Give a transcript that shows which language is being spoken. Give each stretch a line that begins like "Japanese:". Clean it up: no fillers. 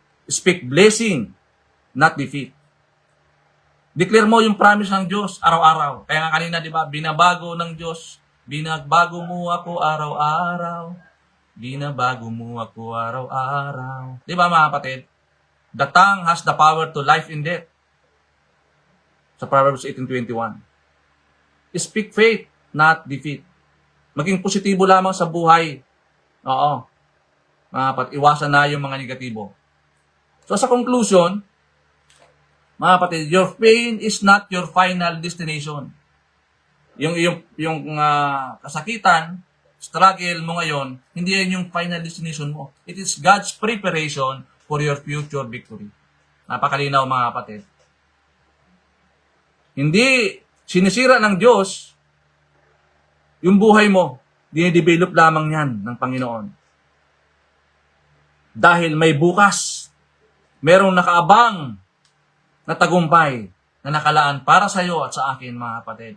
English: Speak blessing, not defeat.
Filipino: Declare mo yung promise ng Diyos araw-araw. Kaya nga kanina, diba, binabago ng Diyos. Binabago mo ako araw-araw. Binabago mo ako araw-araw. Diba, mga kapatid?
English: The tongue has the power to life and death. Sa Proverbs 18:21. Speak faith, not defeat.
Filipino: Maging positibo lamang sa buhay. Oo. Mga kapatid, iwasan na yung mga negatibo.
English: So sa conclusion, mga kapatid, your pain is not your final destination.
Filipino: Yung kasakitan, struggle mo ngayon, hindi yan yung final destination mo.
English: It is God's preparation for your future victory.
Filipino: Napakalinaw, mga kapatid. Hindi sinisira ng Diyos yung buhay mo. Dinidevelop lamang yan ng Panginoon. Dahil may bukas, merong nakaabang na tagumpay na nakalaan para sa iyo at sa akin, mga kapatid.